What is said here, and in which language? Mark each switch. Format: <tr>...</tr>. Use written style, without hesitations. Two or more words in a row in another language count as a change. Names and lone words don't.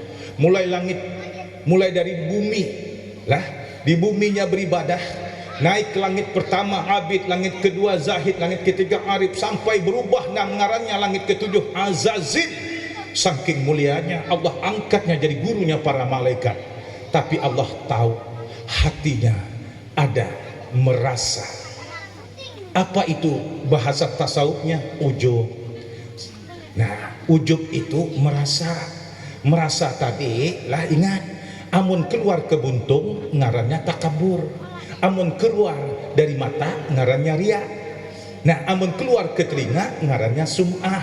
<id>Mulai dari bumi lah, di buminya beribadah, naik ke langit pertama abid, langit kedua zahid, langit ketiga arif, sampai berubah ngarannya langit ketujuh Azazil. Saking mulianya Allah angkatnya jadi gurunya para malaikat. Tapi Allah tahu hatinya ada merasa. Apa itu bahasa tasawufnya? Ujub.</id> <bjn>Nah, ujub itu merasa tadi lah, ingat, amun keluar ke buntung ngarannya takabur, amun keluar dari mata ngarannya ria. Nah, amun keluar ke telinga ngarannya sum'ah.</bjn>